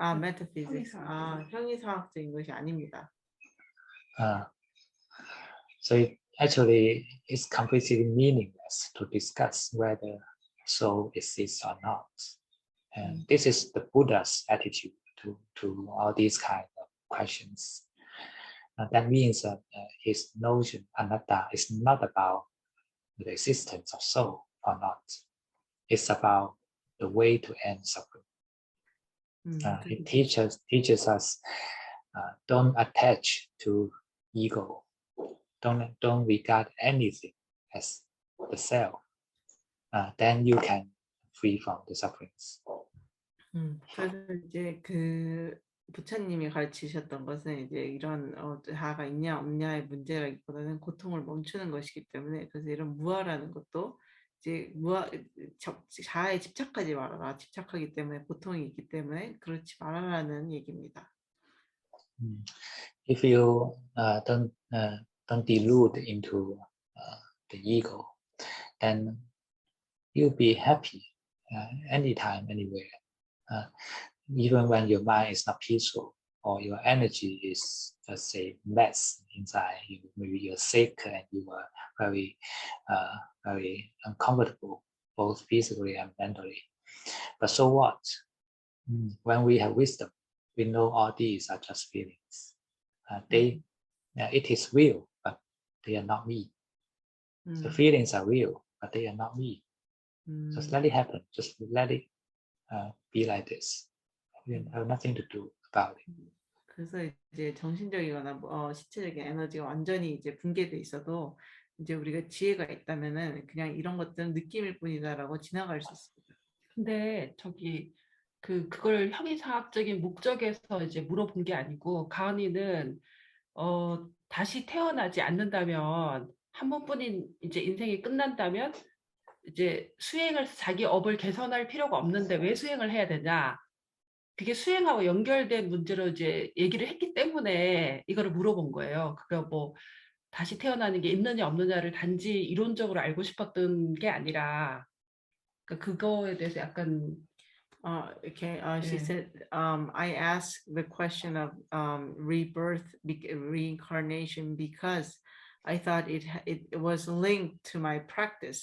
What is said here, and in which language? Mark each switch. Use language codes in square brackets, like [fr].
[ko] metaphysics 형이상학적인 것이 아닙니다. [en] So actually it's completely meaningless to discuss whether soul exists or not. And this is the Buddha's attitude to all these kind of questions. That means that his notion, anatta, is not about the existence of soul or not. It's about the way to end suffering. It teaches us don't attach to ego. Don't regard anything as the self. Then you can free from the sufferings. [ko] 그래서 이제 그 부처님이 가르치셨던 것은 이제 이런 자아가 있냐 없냐의 문제라기보다는 고통을 멈추는 것이기 때문에 그래서 이런 무아라는 것도 이제 자아에 집착하지 말아라. 집착하기 때문에 고통이 있기 때문에 그렇지 말아라는 얘기입니다. [en] If you don't delude into the ego, then you'll be happy anytime, anywhere. Even when your mind is not peaceful or your energy is, let's say, less inside you, maybe you're sick and you are very uncomfortable, both physically and mentally. But so what? When we have wisdom, we know all these are just feelings. It is real, but they are not me. The feelings are real, but they are not me. Just let it happen. Just let it be like this. You have nothing to do about it. [ko] 그래서 이제 정신적이거나 신체적인 에너지가 완전히 이제 붕괴돼 있어도 이제 우리가 지혜가 있다면은 그냥 이런 것들은 느낌일 뿐이다라고 지나갈 수 있습니다. 근데 저기 그걸 형이상학적인 목적에서 이제 물어본 게 아니고 가은이는 다시 태어나지 않는다면 한 번뿐인 이제 인생이 끝난다면 이제 수행을 자기 업을 개선할 필요가 없는데 왜 수행을 해야 되냐? 그게 수행하고 연결된 문제로 이제 얘기를 했기 때문에 이거를 물어본 거예요. 그거 뭐 다시 태어나는 게 있느냐 없느냐를 단지 이론적으로 알고 싶었던 게 아니라 그러니까 그거에 대해서 약간 [en] she said, I asked the question of rebirth, reincarnation, because I thought it was linked to my practice.